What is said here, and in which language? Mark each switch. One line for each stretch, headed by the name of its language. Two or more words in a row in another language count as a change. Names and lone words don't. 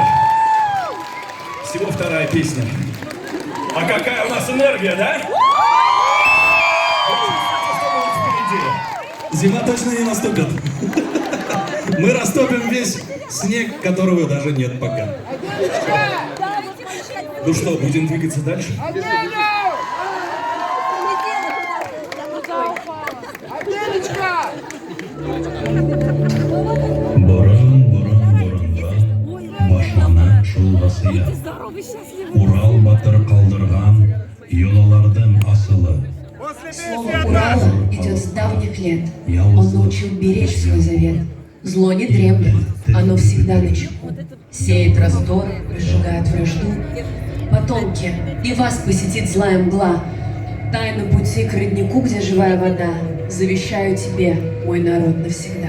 Russian: Всего вторая песня. А какая у нас энергия, да? Впереди. Зима точно не наступит. Мы растопим весь снег, которого даже нет пока. Ну что, будем двигаться дальше?
Bashkir: Борон, боронга, башлана шул васия. Урал батыр калдырган, йолалардын асылы.
Russian: Слово Урала идет с давних лет. Он научил беречь свой завет. Зло не дремлет, оно всегда начеку. Сеет раздор, разжигает вражду. Потомки, и вас посетит злая мгла. Тайну пути к роднику, где живая вода, завещаю тебе, мой народ, навсегда.